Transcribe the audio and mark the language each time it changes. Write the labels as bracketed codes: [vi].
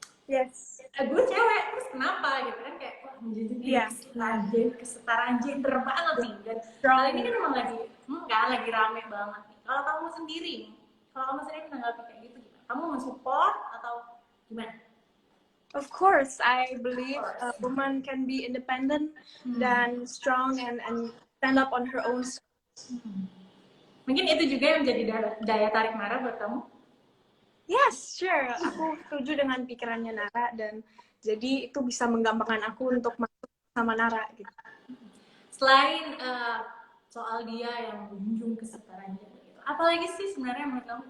[en] yes. [id] Gue cewek, terus kenapa gitu kan kayak wah menjadi kesetaraan gender banget nih. Dan hal ini kan emang lagi rame banget nih. Kalau kamu sendiri menanggapi kayak gitu gimana? Kamu mensupport atau gimana? [en] Of course, I believe a woman can be independent [id] dan [en] strong and stand up on her own. [id] Mungkin itu juga yang menjadi daya tarik Nara buat kamu? [en] Yes, sure. [id] Aku setuju dengan pikirannya Nara dan jadi itu bisa menggampangkan aku untuk masuk sama Nara gitu. Selain soal dia yang menjunjung kesetaraan gender gitu, apalagi sih sebenarnya menurut kamu?